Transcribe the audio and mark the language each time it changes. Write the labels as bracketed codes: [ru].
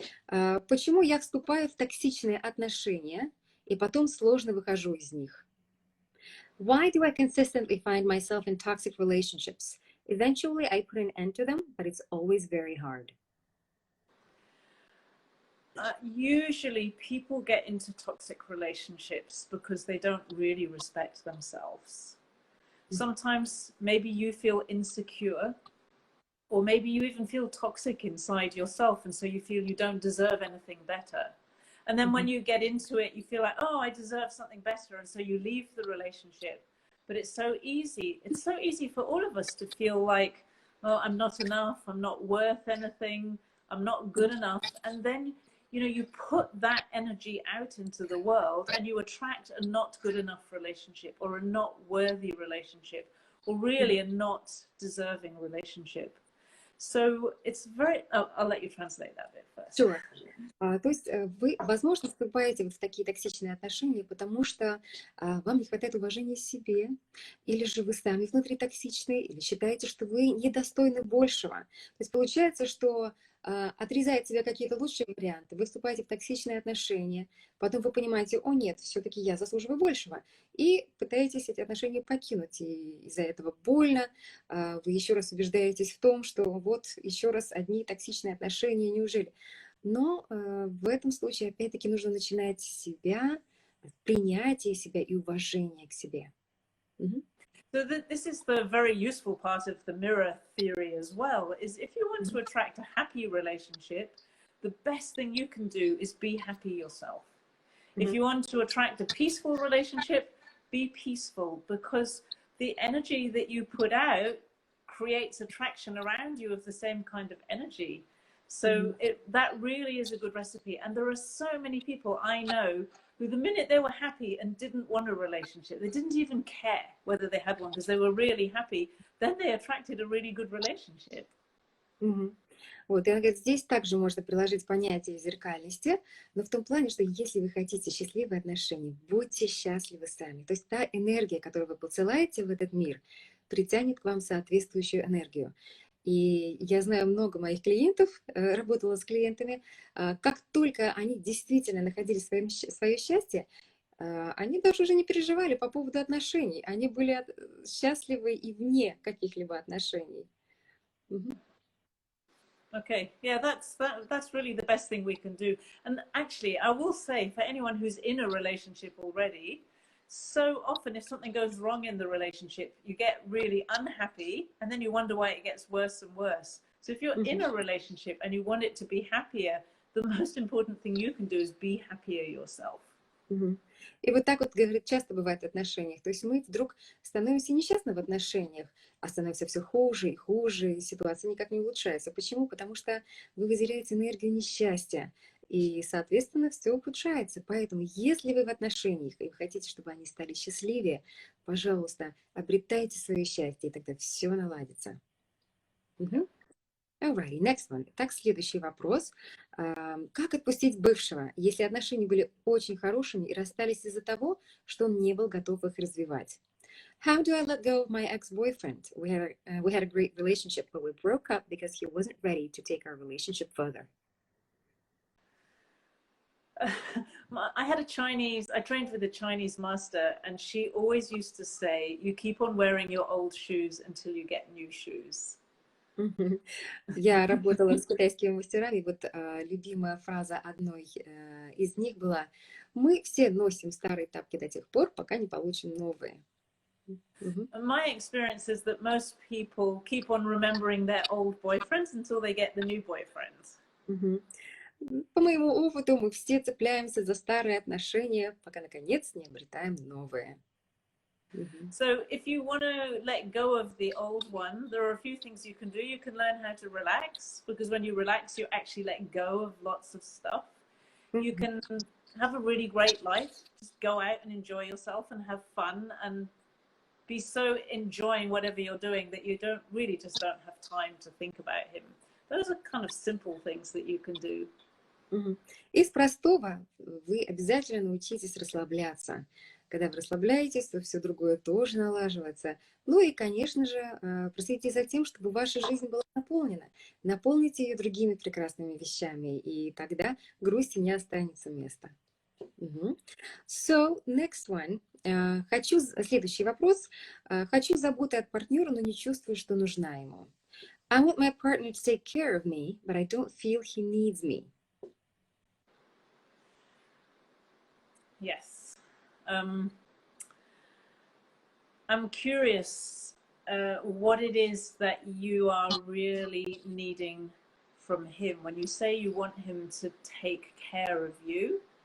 [ru] Почему я вступаю в токсичные отношения и потом сложно выхожу из них? [en] Why do I consistently find myself in toxic relationships? Eventually, I put an end to them, but it's always very hard. Usually, people get into toxic relationships because they don't really respect themselves. Sometimes, maybe you feel insecure. Or maybe you even feel toxic inside yourself, and so you feel you don't deserve anything better. And then when you get into it, you feel like, oh, I deserve something better, and so you leave the relationship. But it's so easy. It's so easy for all of us to feel like, oh, I'm not enough, I'm not worth anything, I'm not good enough. And then you know, you put that energy out into the world and you attract a not good enough relationship or a not worthy relationship or really a not deserving relationship. So it's very, I'll let you translate that bit first. Sure. [ru] То есть вы, возможно, вступаете в такие токсичные отношения, потому что вам не хватает уважения к себе, или же вы сами внутри токсичны, или считаете, что вы недостойны большего. То есть получается, что отрезая от себя какие-то лучшие варианты, вы вступаете в токсичные отношения, потом вы понимаете, о нет, все-таки я заслуживаю большего, и пытаетесь эти отношения покинуть, и из-за этого больно, вы еще раз убеждаетесь в том, что вот еще раз одни токсичные отношения, неужели? Но в этом случае, опять-таки, нужно начинать с себя, принятие себя и уважение к себе. [en] So this is the very useful part of the mirror theory as well, is if you want to attract a happy relationship, the best thing you can do is be happy yourself. If you want to attract a peaceful relationship, be peaceful, because the energy that you put out creates attraction around you of the same kind of energy. So that really is a good recipe. And there are so many people I know who the minute they were happy and didn't want a relationship, they didn't even care whether they had one because they were really happy, then they attracted a really good relationship. [ru] Вот, и она говорит, здесь также можно приложить понятие зеркальности, но в том плане, что если вы хотите счастливые отношения, будьте счастливы сами. То есть та энергия, которую вы посылаете в этот мир, притянет к вам соответствующую энергию. И я знаю много моих клиентов, работала с клиентами, как только они действительно находили свое счастье, они даже уже не переживали по поводу отношений. Они были счастливы и вне каких-либо отношений. [en] Okay, yeah, that's really the best thing we can do. And actually, I will say, for anyone who's in a relationship already, so often if something goes wrong in the relationship, you get really unhappy and then you wonder why it gets worse and worse. So if you're in a relationship and you want it to be happier, the most important thing you can do is be happier yourself. [ru] И вот так вот, говорит, часто бывает в отношениях. То есть мы вдруг становимся несчастны в отношениях, а становится все хуже и хуже, и ситуация никак не улучшается. Почему? Потому что вы выделяете энергию несчастья, и, соответственно, все ухудшается. Поэтому, если вы в отношениях и вы хотите, чтобы они стали счастливее, пожалуйста, обретайте свое счастье, и тогда все наладится. [en] Alrighty, next one. [ru] Так, следующий вопрос. Как отпустить бывшего, если отношения были очень хорошими и расстались из-за того, что он не был готов их развивать? [en] How do I let go of my ex-boyfriend? We had a great relationship, but we broke up because he wasn't ready to take our relationship further. I trained with a Chinese master, and she always used to say, you keep on wearing your old shoes until you get new shoes. [ru] Я работала с китайскими мастерами, вот любимая фраза одной из них была: мы все носим старые тапки до тех пор, пока не получим новые. [en] My experience is that most people keep on remembering their old boyfriends until they get the new boyfriends. [ru] По моему опыту, мы все цепляемся за старые отношения, пока наконец не обретаем новые. [en] So if you want to let go of the old one, there are a few things you can do. You can learn how to relax, because when you relax, you actually let go of lots of stuff. You can have a really great life. Just go out and enjoy yourself and have fun and be so enjoying whatever you're doing that you don't have time to think about him. Those are kind of simple things that you can do. [ru] Из простого вы обязательно научитесь расслабляться. Когда вы расслабляетесь, то все другое тоже налаживается. Ну и, конечно же, проследите за тем, чтобы ваша жизнь была наполнена. Наполните ее другими прекрасными вещами, и тогда грусти не останется места. [en] So, next one. [ru] Следующий вопрос. Хочу заботы от партнера, но не чувствую, что нужна ему. [en] I want my partner to take care of me, but I don't feel he needs me. Yes. I'm curious what it is that you are really needing from him when you say you want him to take care of you.